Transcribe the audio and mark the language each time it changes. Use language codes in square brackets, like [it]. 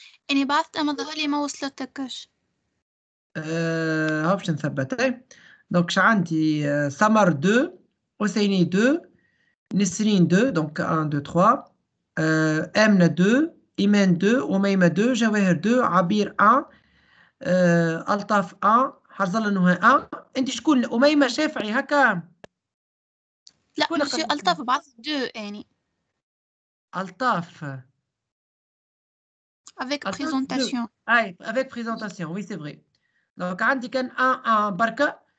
[ar] أنا بعثت مظهري ما وصلتكش. باش نثبت. [fr] Donc, j'ai [ar] عندي [fr] Samar 2, Hosseini 2, Nesrine 2, donc 1, 2, 3. Emna 2, Imen 2, Oumaima 2, Jawahir 2, Abir 1, Altaf 1, حظل نهى 1. [ar] انت شكون أميمة شافعي هكا؟ لا مسيو ألطف بعث 2 يعني. [fr] Altaf. Avec présentation. Ah, avec présentation, oui, c'est vrai. Donc, [ar] عندي كان 1, 1, بركة.